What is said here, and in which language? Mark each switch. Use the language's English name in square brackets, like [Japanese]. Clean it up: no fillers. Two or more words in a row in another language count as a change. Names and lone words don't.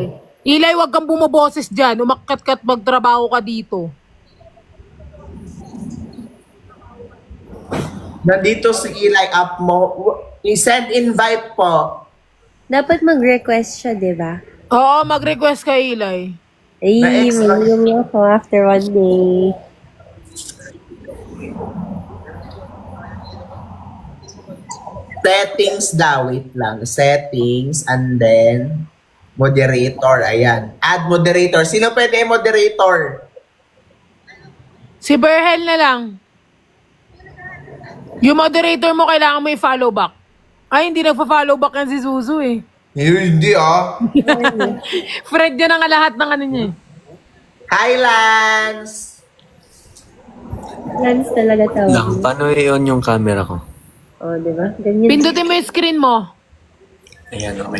[Filipino] Ilay, wag kang bumaboses dyan. Umakkat-kat magtrabaho ka dito. Nandito si Eli up mo. I-send invite po. Dapat mag-request siya, di ba? Oo, mag-request ka, Ilay. Ay, Na-extra. may ako [English] after one day. [Filipino] Settings daw. Wait lang. [English] Settings and then moderator. [Filipino] Ayan. [English] Add moderator. [Filipino] Sino pwede moderator? Si Berhel na lang. Yung moderator mo, kailangan mo i-follow back. Ay, hindi nagpa-follow back yan si Zuzu eh. Hindi ah. Fred yan ang lahat ng ano niya eh. [English] Hi, Lance! [Filipino] Lance talaga tawag. Lang, paano i-on yung camera ko? Oh, di ba? Ganyan. Pindutin mo yung screen mo. Ayan, okay.